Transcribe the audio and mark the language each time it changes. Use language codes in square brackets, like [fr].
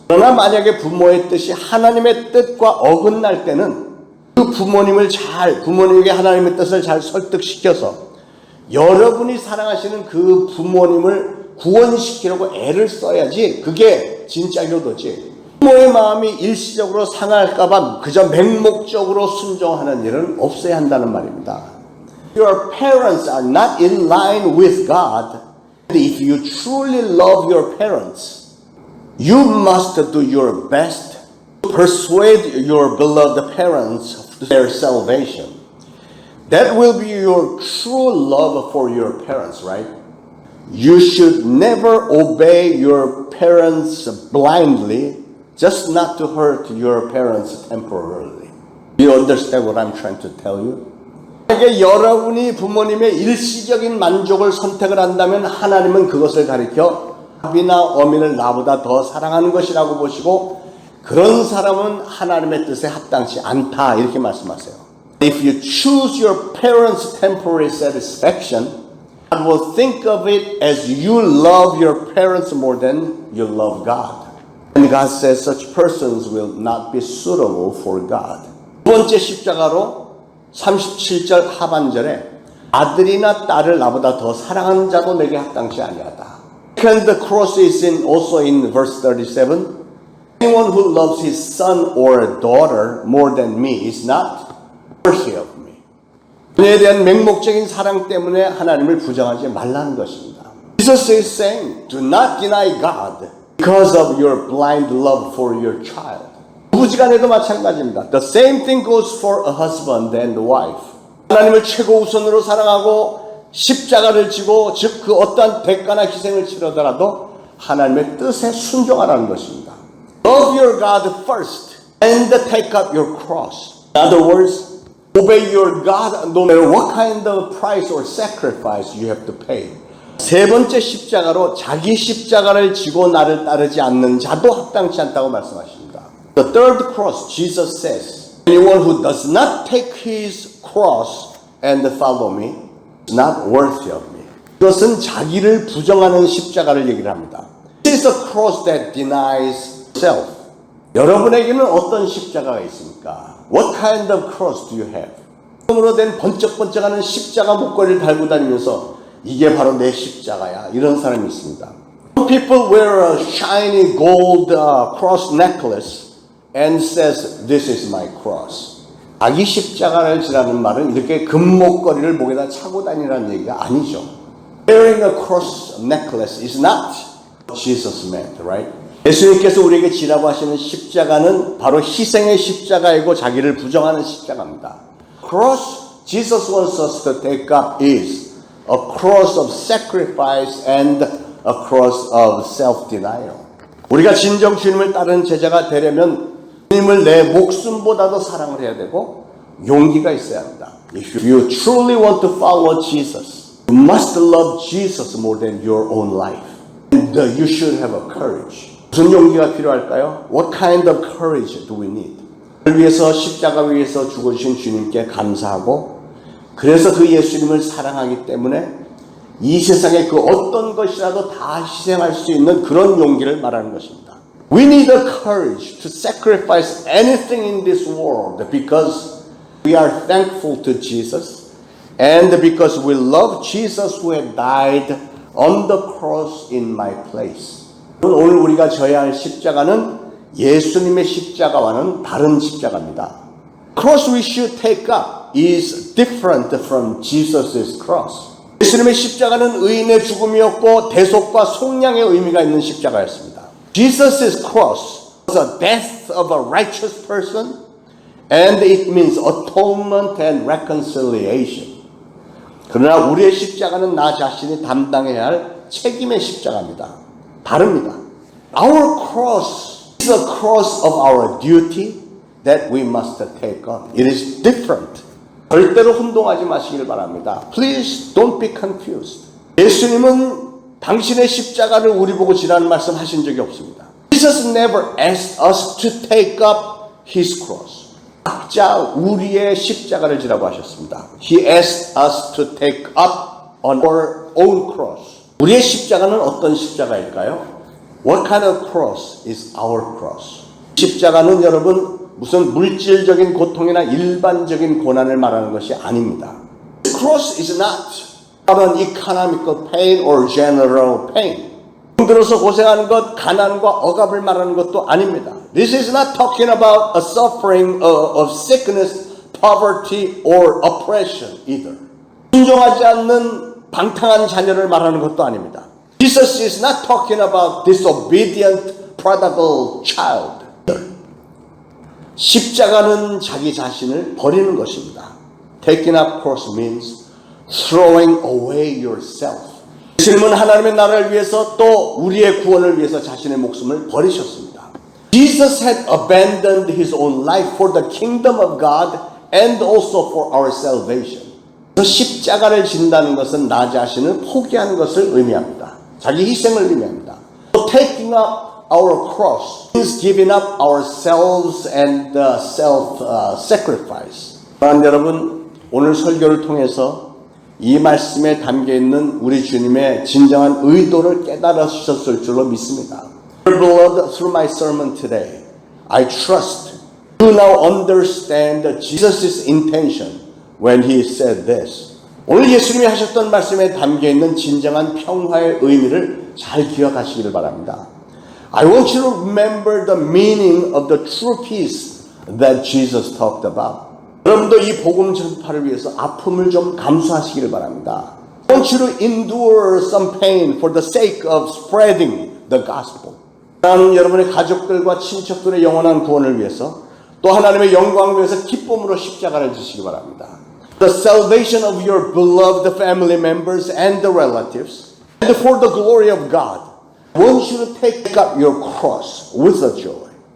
[ko] 그러나 만약에 부모의 뜻이 하나님의 뜻과 어긋날 때는 그 부모님에게 하나님의 뜻을 잘 설득시켜서 여러분이 사랑하시는 그 부모님을 구원시키려고 애를 써야지 그게 진짜 효도지. 부모의 마음이 일시적으로 상할까봐 그저 맹목적으로 순종하는 일은 없어야 한다는 말입니다. [en] Your parents are not in line with God. If you truly love your parents, you must do your best to persuade your beloved parents of their salvation. That will be your true love for your parents, right? You should never obey your parents blindly, just not to hurt your parents temporarily. Do you understand what I'm trying to tell you? [ko] 만약에 여러분이 부모님의 일시적인 만족을 선택을 한다면 하나님은 그것을 가리켜 아비나 어미를 나보다 더 사랑하는 것이라고 보시고 그런 사람은 하나님의 뜻에 합당치 않다 이렇게 말씀하세요. [en] If you choose your parents' temporary satisfaction, God will think of it as you love your parents more than you love God. And God says such persons will not be suitable for God. [ko] 두 번째 십자가로 37절 하반절에 아들이나 딸을 나보다 더 사랑하는 자도 내게 합당치 아니하다. [en] Second, the cross is also in verse 37. Anyone who loves his son or daughter more than me is not worthy of me. [ko] 그에 대한 맹목적인 사랑 때문에 하나님을 부정하지 말라는 것입니다. [en] Jesus is saying, do not deny God because of your blind love for your child. [ko] 부부지간에도 마찬가지입니다. [en] The same thing goes for a husband and wife. [ko] 하나님을 최고 우선으로 사랑하고 십자가를 지고 즉 그 어떠한 대가나 희생을 치르더라도 하나님의 뜻에 순종하라는 것입니다. [en] Love your God first and take up your cross. In other words, obey your God no matter what kind of price or sacrifice you have to pay. [ko] 세 번째 십자가로 자기 십자가를 지고 나를 따르지 않는 자도 합당치 않다고 말씀하십니다. [en] The third cross, Jesus says, anyone who does not take his cross and follow me is not worthy of me. [ko] 이것은 자기를 부정하는 십자가를 얘기를 합니다. [en] This is a cross that denies self. [ko] 여러분에게는 어떤 십자가가 있습니까? [en] What kind of cross do you have? [ko] 으로 된 번쩍번쩍하는 십자가 목걸이를 달고 다니면서 이게 바로 내 십자가야. 이런 사람이 있습니다. [en] Some people wear a shiny gold cross necklace and says, "This is my cross." [ko] 자기 십자가를 지라는 말은 이렇게 금목걸이를 목에다 차고 다니라는 얘기가 아니죠. [en] Wearing a cross necklace is not Jesus meant, right? [ko] 예수님께서 우리에게 지라고 하시는 십자가는 바로 희생의 십자가이고 자기를 부정하는 십자가입니다. [en] Cross Jesus wants us to take up is a cross of sacrifice and a cross of self-denial. [ko] 우리가 진정 주님을 따르는 제자가 되려면 주님을 내 목숨보다도 사랑을 해야 되고 용기가 있어야 합니다. [en] If you truly want to follow Jesus, you must love Jesus more than your own life. And you should have a courage. [ko] 무슨 용기가 필요할까요? [en] What kind of courage do we need? [ko] 그를 위해서 십자가 위에서 죽어주신 주님께 감사하고 그래서 그 예수님을 사랑하기 때문에 이 세상에 그 어떤 것이라도 다 희생할 수 있는 그런 용기를 말하는 것입니다. [en] We need a courage to sacrifice anything in this world because we are thankful to Jesus and because we love Jesus who had died on the cross in my place. [ko] 오늘 우리가 져야 할 십자가는 예수님의 십자가와는 다른 십자가입니다. [en] Cross we should take up is different from Jesus' cross. [ko] 예수님의 십자가는 의인의 죽음이었고 대속과 속량의 의미가 있는 십자가였습니다. [en] Jesus' cross was a death of a righteous person and it means atonement and reconciliation. [ko] 그러나 우리의 십자가는 나 자신이 담당해야 할 책임의 십자가입니다. 다릅니다. [en] Our cross is a cross of our duty that we must take on. It is different. [ko] 절대로 혼동하지 마시길 바랍니다. [en] Please don't be confused. [ko] 예수님은 당신의 십자가를 우리 보고 지라는 말씀 하신 적이 없습니다. [en] Jesus never asked us to take up His cross. [ko] 각자 우리의 십자가를 지라고 하셨습니다. [en] He asked us to take up on our own cross. [ko] 우리의 십자가는 어떤 십자가일까요? [en] What kind of cross is our cross? [ko] 십자가는 여러분 무슨 물질적인 고통이나 일반적인 고난을 말하는 것이 아닙니다. [en] Cross is not an economical pain or general pain. [ko] 힘들어서 고생하는 것, 가난과 억압을 말하는 것도 아닙니다. [en] This is not talking about a suffering of sickness, poverty, or oppression either. [ko] 순종하지 않는 방탕한 자녀를 말하는 것도 아닙니다. [en] Jesus is not talking about disobedient prodigal child. [ko] 십자가는 자기 자신을 버리는 것입니다. [en] Taking up cross means throwing away yourself. [ko] 예수님은 하나님의 나라를 위해서 또 우리의 구원을 위해서 자신의 목숨을 버리셨습니다. [en] Jesus had abandoned his own life for the kingdom of God and also for our salvation. [ko] 십자가를 진다는 것은 나 자신을 포기하는 것을 의미합니다. 자기 희생을 의미합니다. [en] So taking up our cross means giving up ourselves and self-sacrifice. [ko] 여러분, 오늘 설교를 통해서 이 말씀에 담겨있는 우리 주님의 진정한 의도를 깨달으셨을 줄로 믿습니다. [en] Beloved, through my sermon today, I trust you now understand Jesus' intention when he said this. [ko] 오늘 예수님이 하셨던 말씀에 담겨있는 진정한 평화의 의미를 잘 기억하시기를 바랍니다. [en] I want you to remember the meaning of the true peace that Jesus talked about. [ko] 여러분도 이 복음 전파를 위해서 아픔을 좀 감수하시기를 바랍니다. [en] I want you to endure some pain for the sake of spreading the gospel. [ko] 여러분의 가족들과 친척들의 영원한 구원을 위해서 또 하나님의 영광을 위해서 기쁨으로 십자가를 지시기 바랍니다. [en] The salvation of your beloved family members and the relatives and for the glory of God. I want you to take up your cross with a joy.